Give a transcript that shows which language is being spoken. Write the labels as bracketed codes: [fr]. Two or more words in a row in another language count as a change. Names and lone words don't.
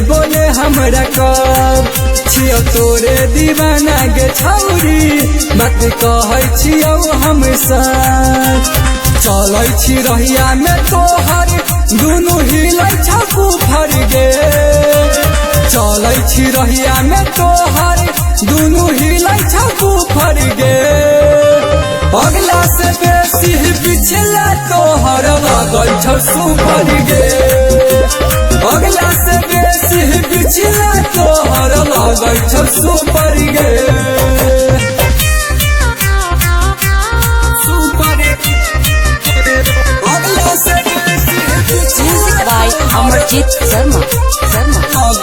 [anp] बोले हमरा कब छियो तोरे दीवाना गे छौरी बात कहै छियो हम साथ चलै छी रहिया में तोहर दुनु हिलै छकू फर गे चलै छी रहिया में तोहर दुनु हिलै छकू फर गे अगला से बेसी पिछला तोहर लागल छ सुपर गे अगला से बेसी पिछला तोहर लागल छ सुपर गे [en] Music by Amarjit Sharma.